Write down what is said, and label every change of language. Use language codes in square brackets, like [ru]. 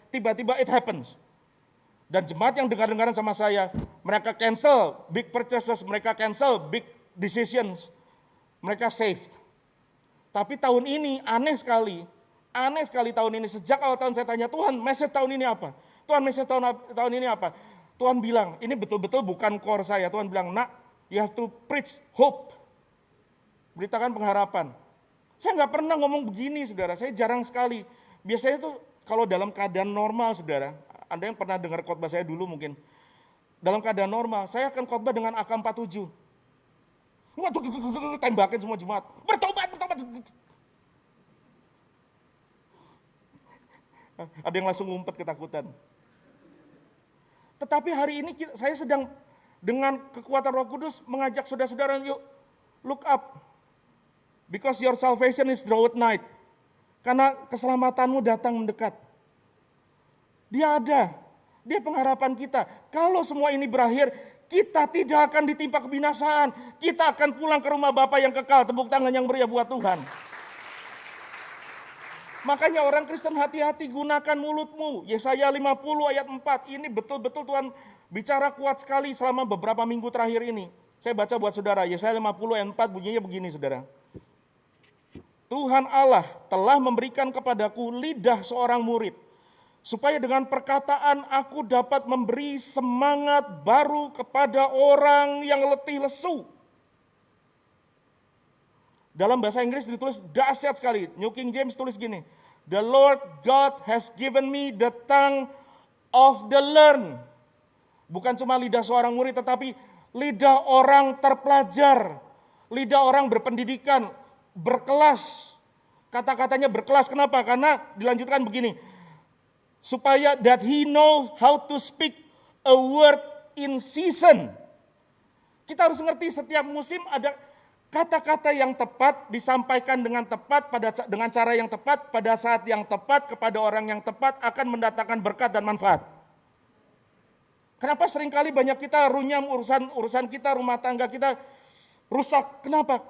[id] Tiba-tiba [en] it happens. [id] Dan jemaat yang dengar-dengaran sama saya, mereka [en] cancel big purchases, [id] mereka [en] cancel big decisions, [id] mereka [en] save. [id] Tapi tahun ini aneh sekali tahun ini. Sejak awal tahun saya tanya, Tuhan message tahun ini apa? Tuhan message tahun ini apa? Tuhan bilang, ini betul-betul bukan core saya. Tuhan bilang, nak, [en] you have to preach hope. [id] Beritakan pengharapan. Saya nggak pernah ngomong begini saudara, saya jarang sekali. Biasanya itu kalau dalam keadaan normal saudara, Anda yang pernah dengar khotbah saya dulu mungkin. Dalam keadaan normal, saya akan khotbah dengan AK-47. Waduh, tembakin semua jemaat. Bertobat. Ada yang langsung ngumpet ketakutan. Tetapi hari ini saya sedang dengan kekuatan Roh Kudus mengajak saudara-saudara, yuk [en] look up. Because your salvation is draweth nigh. [id] Karena keselamatanmu datang mendekat. Dia ada. Dia pengharapan kita. Kalau semua ini berakhir, kita tidak akan ditimpa kebinasaan. Kita akan pulang ke rumah Bapa yang kekal. Tepuk tangan yang meriah buat Tuhan. Makanya orang Kristen hati-hati, gunakan mulutmu. Yesaya 50 ayat 4. Ini betul-betul Tuhan bicara kuat sekali selama beberapa minggu terakhir ini. Saya baca buat saudara. Yesaya 50 ayat 4 bunyinya begini saudara. Tuhan Allah telah memberikan kepadaku lidah seorang murid, supaya dengan perkataan aku dapat memberi semangat baru kepada orang yang letih lesu. Dalam bahasa Inggris ditulis dahsyat sekali. [en] New King James [id] tulis gini, [en] the Lord God has given me the tongue of the learned. [id] Bukan cuma lidah seorang murid, tetapi lidah orang terpelajar, lidah orang berpendidikan, berkelas. Kata-katanya berkelas, kenapa? Karena dilanjutkan begini, supaya [en] that he know how to speak a word in season. [id] Kita harus ngerti setiap musim ada kata-kata yang tepat, disampaikan dengan tepat, dengan cara yang tepat, pada saat yang tepat, kepada orang yang tepat, akan mendatangkan berkat dan manfaat. Kenapa seringkali banyak kita runyam urusan kita, rumah tangga kita rusak? Kenapa?